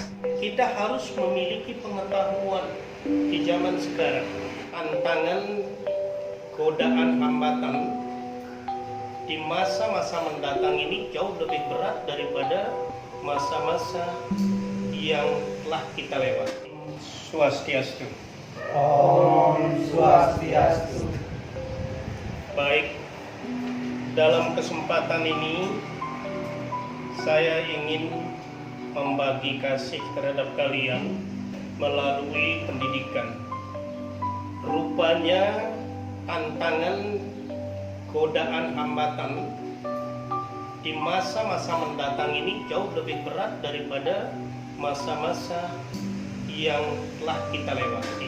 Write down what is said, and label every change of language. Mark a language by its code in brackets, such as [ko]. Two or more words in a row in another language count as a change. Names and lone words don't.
[id] Kita harus memiliki pengetahuan di zaman sekarang. Tantangan, godaan, hambatan di masa-masa mendatang ini jauh lebih berat daripada masa-masa yang telah kita lewati. Swastiastu. Om Swastiastu. Baik, dalam kesempatan ini saya ingin membagi kasih terhadap kalian melalui pendidikan. Rupanya tantangan, godaan, hambatan di masa-masa mendatang ini jauh lebih berat daripada masa-masa yang telah kita lewati.